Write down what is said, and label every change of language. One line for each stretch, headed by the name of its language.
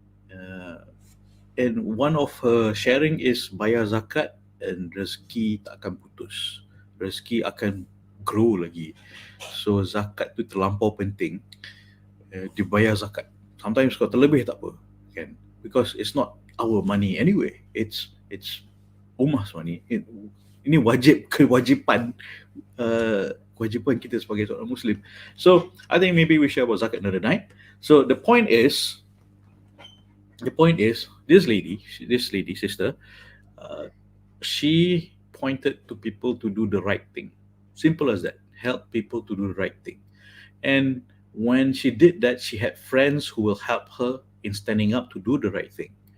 English: Uh, and one of her sharing is bayar zakat and
Malay: rezeki tak akan putus. Rezeki akan grow lagi. So zakat tu terlampau penting. Dibayar zakat. Sometimes kalau terlebih tak apa, kan?
English: Because it's not our money anyway. It's Ummah's money.
Malay: Ini kewajipan kewajipan kita sebagai seorang Muslim.
English: So I think maybe we share about zakat another night. So the point is this lady sister, uh, she pointed to people to do the right thing. Simple as that. Help people to do the right thing. And when she did that, she had friends who will help her in standing up to do the right thing.